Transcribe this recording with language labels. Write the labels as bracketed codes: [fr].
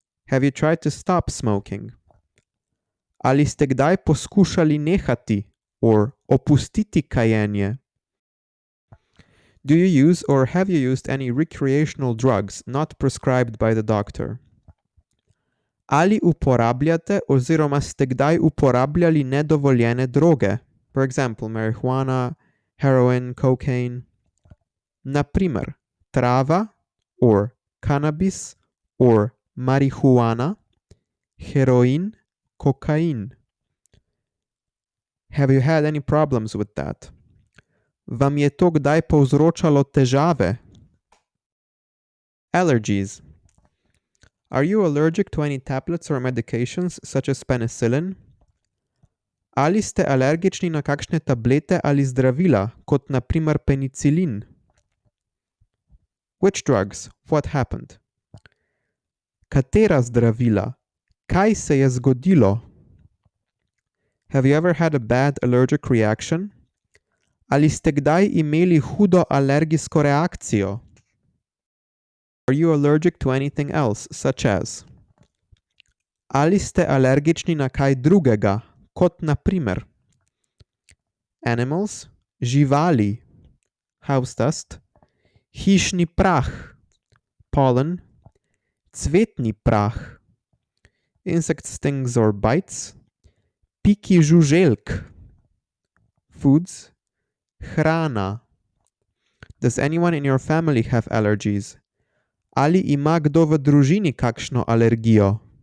[en] Have you tried to stop smoking? [sl] Ali ste kdaj poskušali nehati or opustiti kajenje? [en] Do you use or have you used any recreational drugs not prescribed by the doctor? [sl] Ali uporabljate oziroma ste kdaj uporabljali nedovoljene droge? [en] For example, marijuana, heroin, cocaine. [sl] Na primer, trava or cannabis or marihuana, heroin, cocaine. [en] Have you had any problems with that? [sl] Vam je to kdaj povzročalo težave? [en] Allergies. Are you allergic to any tablets or medications such as penicillin? [sl] Ali ste alergični na kakšne tablete ali zdravila, kot na primer penicilin? [en] Which drugs? What happened? [sl] Katera zdravila? Kaj se je zgodilo? [en] Have you ever had a bad allergic reaction? [sl] Ali ste kdaj imeli hudo alergijsko reakcijo? [en] Are you allergic to anything else, such as? [sl] Ali ste alergični na kaj drugega, kot na primer? [en] Animals, živali, house dust, [sl] hišni prah, [en] pollen, [sl] cvetni prah, [en] insect stings or bites, [sl] piki žuželk, [en] foods, hrana. Does anyone in your family have allergies? [sl] Ali ima kdo v družini kakšno alergijo?